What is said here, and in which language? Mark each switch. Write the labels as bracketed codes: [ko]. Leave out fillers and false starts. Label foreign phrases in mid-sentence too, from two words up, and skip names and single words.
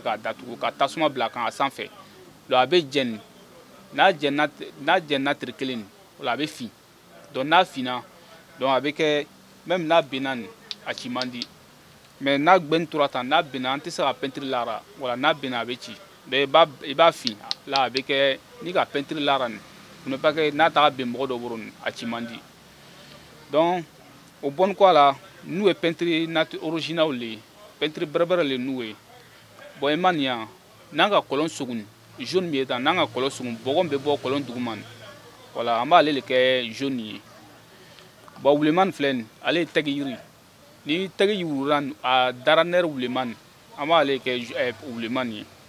[bm] k'a datugu ka tasuma bila kan a sanfɛ donc a bɛ jɛni n'a jɛnna tere kelen nin wala a bɛ fin donc n'a finna donc a bɛ kɛ même n'a benna nin a ci man di mais n'a gbɛni tora tan n'a benna an tɛ se ka peinture lara wala n'a benna a bɛ ci donc i b'a fin la a bɛ kɛ ni ka peinture lara nin [fr] pour ne pas que [bm] n'a taga ben mɔgɔ dɔ bolo nin a ci man di donc o bɔni kɔ a la n'u ye [fr] peinture original [bm] le ye peinture bɛrɛbɛrɛ le n'u ye bon i ma nin yan n'an ka kɔlɔn sogun jaune min ye tan n'an ka kɔlɔn sogun bɔgɔ min bɛ bɔ kɔlɔn duguma nin voilà an b'ale le kɛ jaune ye bon wulemani filɛ nin ale ye tɛgɛ yiri ni tɛgɛ yurura a dara nɛrɛ wulemani an b'ale kɛ wulemani ye.